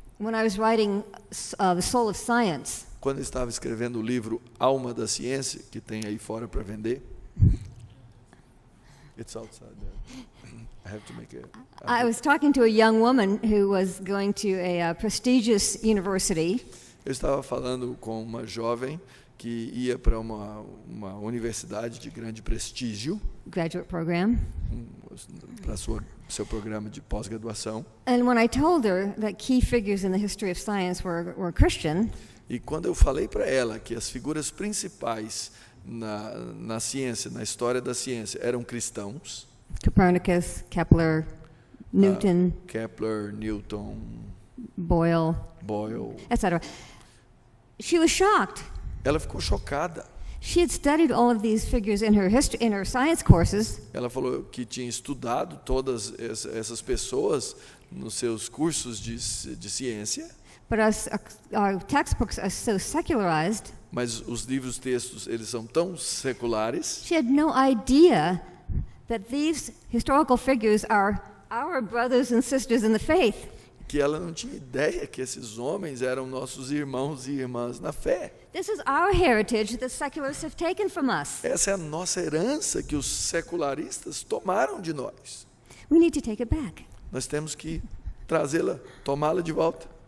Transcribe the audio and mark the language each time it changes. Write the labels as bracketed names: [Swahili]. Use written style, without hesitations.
[English] When I was writing The Soul of Science, [Portuguese] Quando eu estava escrevendo o livro Alma da Ciência, que tem aí fora para vender, [English] it's outside there. I have to make it. I was talking to a young woman who was going to a prestigious university. [Portuguese] Eu estava falando com uma jovem que ia para uma universidade de grande prestígio, [English] Graduate program. [Portuguese] para seu programa de pós-graduação. [English] And when I told her that key figures in the history of science were Christian, [Portuguese] E quando eu falei para ela que as figuras principais na ciência, na história da ciência, eram cristãos, [English] Copernicus, Kepler, Newton, Kepler, Newton, Boyle, etc. She was shocked. [Portuguese] ela ficou chocada. [English] She had studied all of these figures in her science courses, [Portuguese] Ela falou que tinha estudado todas essas pessoas nos seus cursos de ciência, [English] but our textbooks are so secularized. [Portuguese] mas os livros textos eles são tão seculares. [English] She had no idea that these historical figures are our brothers and sisters in the faith. [Portuguese] Que ela não tinha ideia que esses homens eram nossos irmãos e irmãs na fé. [English] This is our heritage that secularists have taken from us. [Portuguese] Essa é a nossa herança que os secularistas tomaram de nós. [English] We need to take it back. [Portuguese] Nós temos que trazê-la, tomá-la de volta.